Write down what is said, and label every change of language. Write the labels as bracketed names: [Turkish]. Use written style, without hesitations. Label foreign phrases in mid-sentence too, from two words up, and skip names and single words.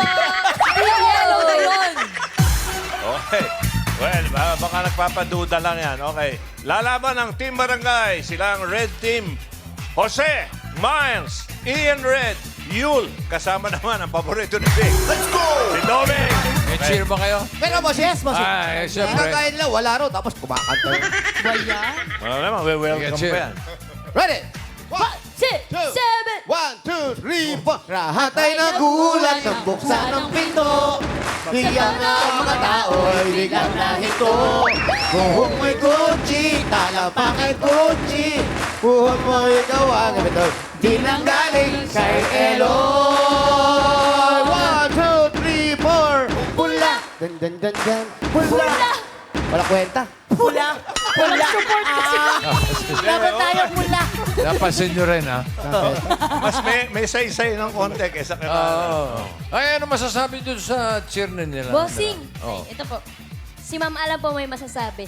[Filipino] Team Yellow na yun. Okay. Well, baka nagpapaduda lang yan. Okay. Lalaban ng Team Barangay. Sila ang Red Team. Jose, Miles, Ian Red, Yul. Kasama naman ang paborito ni Vic. [English] Let's go! [Filipino] Si Doming. May cheer ba kayo? Pero boss, [English] yes, boss. [Filipino] Ay, Parang syempre. kaya nila, wala raw, tapos kumakanta. Wala naman, [English] we welcome [Filipino] Sige, pa yan. Ready? 6, 7. 1, 2, 3, 4. Lahat ay nagulat ng buksan ng pinto. Kaya nga ang mga tao ay biglang nahinto. Buhok mo'y Gucci, talapak ay Gucci. Buhok mo'y gawa ng ito. Di nang galing kay Eloy. 1, 2, 3, 4. Pula. Dan, dan, dan, dan. Pula. Wala kwenta. Pula. Walang support kasi. Dapat tayo mula. Napansin nyo rin, ha? Mas may say-say ng konti kaysa kay Oo. Ay, ano masasabi dun sa cheer nila? Bossing. Oh. Ay, ito po. Si Ma'am Alam po may masasabi.